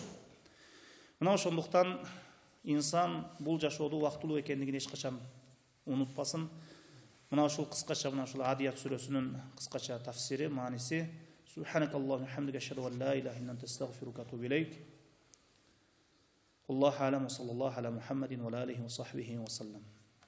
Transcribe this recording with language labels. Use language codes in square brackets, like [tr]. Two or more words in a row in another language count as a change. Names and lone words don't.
[ky] Мына ошондуктан инсан бул жашоодо убактылуу экендигин эч качан унутпасын. Мына ушул кыскача, мына ушул Адият сүрөсүнүн кыскача тафсири, мааниси: [ar] سبحانك اللهم وبحمدك أشهد أن لا إله إلا أنت أستغفرك وأتوب إليك. الله أعلم وصلى الله على محمد وعليه وصحبه وسلم.